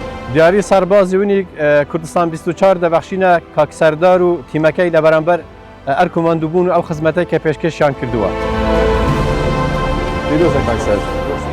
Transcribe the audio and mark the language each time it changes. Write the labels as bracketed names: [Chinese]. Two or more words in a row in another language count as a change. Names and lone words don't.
[Central Kurdish] دیاری سربازی ونی کردستان 24 دبخشینه کاک سردار و تیمکی لبرانبر ارکوماندو بون او خدمتی که پیشکشیان کردووە. پیرۆزە کاک سەرجان.